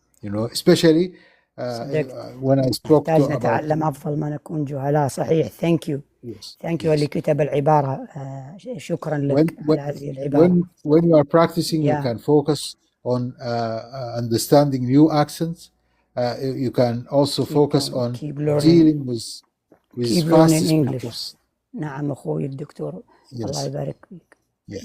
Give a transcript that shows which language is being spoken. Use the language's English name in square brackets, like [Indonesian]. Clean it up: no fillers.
[English] You know, especially when I spoke to about. [Arabic] نتعلم أفضل ما نكون جهلاء. صحيح. [English] Thank you. Yes. Thank you [Arabic] اللي كتب العبارة. شكرا لك على هذه العبارة. [English] When you are practicing, you can focus on understanding new accents. You can also focus on dealing with fast speakers. [Arabic] نعم أخوي الدكتور. الله يبارك فيك. [English] Yes.